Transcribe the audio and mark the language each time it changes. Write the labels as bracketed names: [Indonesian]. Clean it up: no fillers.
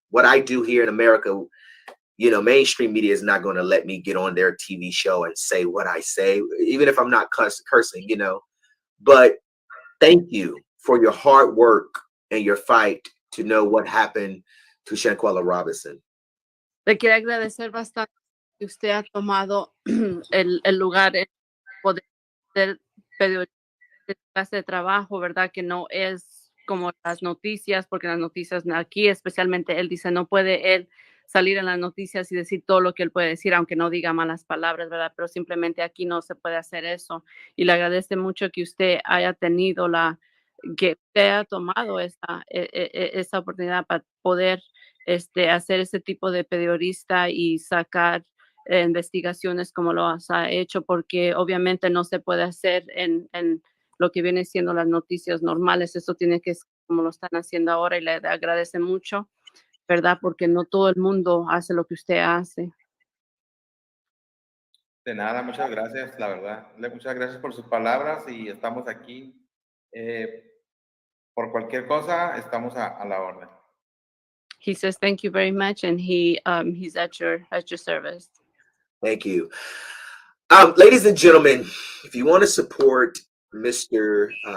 [English] What I do here in America, mainstream media is not going to let me get on their TV show and say what I say, even if I'm not cursing, But thank you for your hard work and your fight to know what happened to Shanquella Robinson. [Spanish] Le quiero agradecer bastante que usted ha tomado el lugar en poder ser periodista de clase de trabajo, ¿verdad? Que no es como las noticias, porque las noticias aquí, especialmente él dice, no puede él salir en las noticias y decir todo lo que él puede decir, aunque no diga malas palabras, ¿verdad? Pero simplemente aquí no se puede hacer eso. Y le agradece mucho que usted haya tenido que usted haya tomado esa oportunidad para poder hacer ese tipo de periodista y sacar investigaciones como lo ha hecho, porque obviamente no se puede hacer en lo que viene siendo las noticias normales. Eso tiene que ser como lo están haciendo ahora y le agradece mucho, ¿verdad? Porque no todo el mundo hace lo que usted hace. De nada, muchas gracias, la verdad. Muchas gracias por sus palabras y estamos aquí. Por cualquier cosa, estamos a la orden. [English] He says thank you very much, and he's at your service. Thank you. Ladies and gentlemen, if you want to support Mr.